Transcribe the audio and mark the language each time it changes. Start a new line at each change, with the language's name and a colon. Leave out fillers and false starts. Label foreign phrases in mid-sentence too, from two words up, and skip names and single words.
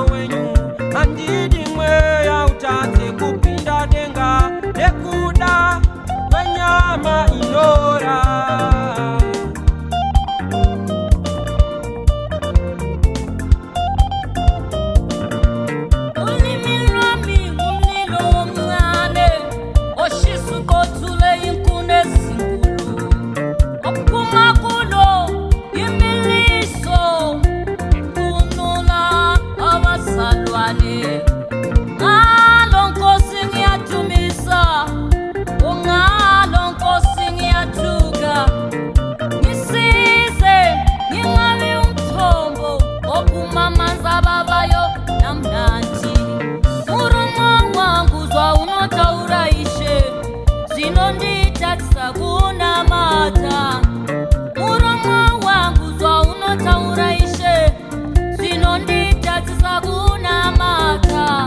Shona: wenyu, handidi mweya utate kupinda denga nekuda kwenyama inora.
North Ndebele: Ulimi lwami ngumlilo omncane oshisa uqothule inkuni ezinkulu, ophuma kulo imiliso salwane. Ngalo Nkosi ngiyadumisa, ngalo Nkosi ngiyathuka. Ngisize ngingabi umthombo ophuma amanzi ababayo namnandi.
Shona: Muromo wangu zwa unotaura Ishe zvinonditatisa kunamata. Muromo wangu zwa unotaura Ishe zvinonditatisa kunamata.